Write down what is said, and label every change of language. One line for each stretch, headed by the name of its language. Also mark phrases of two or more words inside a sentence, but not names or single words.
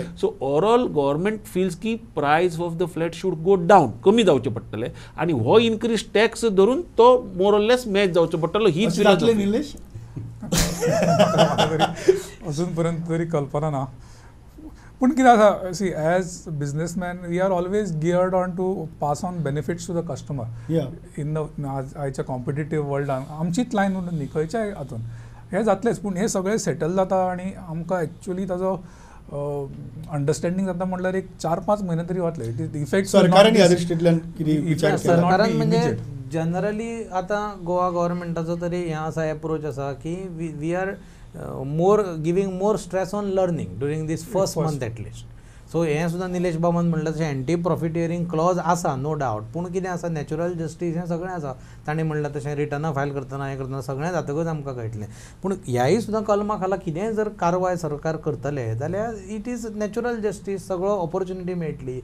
English: so overall government feels that price of the flat should go down,
Konkani: कमी जावचें पडटलें आनी हो
English: increase tax
Konkani: धरून तो
English: more or less match
Konkani: जावचो पडटलो.
English: ही निलेश
Konkani: अजून पर्यंत तरी कल्पना ना. पूण कितें आसा,
English: see as businessman we are always geared on to pass on benefits to the customer in the आयच्या competitive world.
Konkani: आमचीच लायन म्हणून न्ही, खंयच्याय हातून हें जातलेंच. पूण हे सगळें सेटल जाता आनी आमकां एक्चुअली ताजो अंडरस्टँडींग जाता म्हणल्यार एक 4-5 म्हयने तरी वतले. इफेक्ट सरकारान ह्या दृश्टींतल्यान कितें विचार केला? सरकारान म्हणजे जनरली आतां गोवा गव्हर्मेंटाचो तरी हें आसा, एप्रोच आसा की
English: we are more giving more stress on learning during this first month at least.
Konkani: सो हें सुद्दां निलेश बाबान म्हणलें तशें
English: anti profiteering clause
Konkani: आसा,
English: no doubt.
Konkani: पूण कितें आसा,
English: natural justice
Konkani: हें सगळें आसा. ताणें म्हणलें तशें रिटर्नां फायल करतना हें करतना सगळें जातकच आमकां कळटलें. पूण ह्याय सुद्दां कलमा खाला कितेंय जर कारवाय सरकार करतले जाल्यार
English: it is natural justice,
Konkani: सगळो ऑपॉर्च्युनिटी मेळटली.